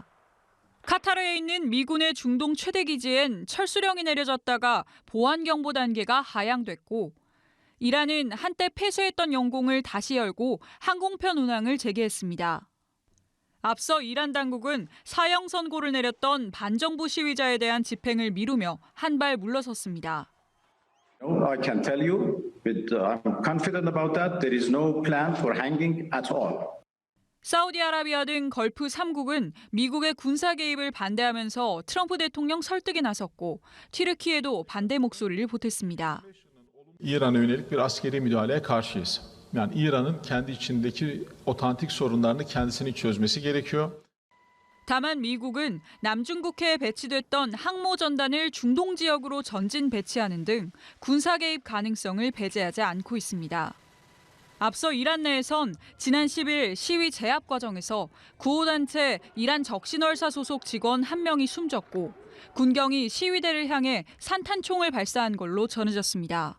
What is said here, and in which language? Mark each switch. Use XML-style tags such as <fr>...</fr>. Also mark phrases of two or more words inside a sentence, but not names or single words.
<ko>카타르에 있는 미군의 중동 최대 기지엔 철수령이 내려졌다가 보안경보 단계가 하향됐고 이란은 한때 폐쇄했던 영공을 다시 열고 항공편 운항을 재개했습니다. 앞서 이란 당국은 사형 선고를 내렸던 반정부 시위자에 대한 집행을 미루며 한 발 물러섰습니다.</ko> <en>I can tell you, I'm confident about that. There is no plan for hanging at all.</en> <ko>사우디아라비아 등 걸프 3국은 미국의 군사 개입을 반대하면서 트럼프 대통령 설득에 나섰고 튀르키예도 반대 목소리를 보탰습니다.</ko> <tr>İran'a yönelik bir askeri müdahaleye karşıyız. Yani İran'ın kendi içindeki otantik sorunlarını kendisinin çözmesi gerekiyor.</tr> <ko>다만 미국은 남중국해에 배치됐던 항모 전단을 중동 지역으로 전진 배치하는 등 군사 개입 가능성을 배제하지 않고 있습니다. 앞서 이란 내에선 지난 10일 시위 제압 과정에서 구호단체 이란 적신월사 소속 직원 1명이 숨졌고 군경이 시위대를 향해 산탄총을 발사한 걸로 전해졌습니다.</ko>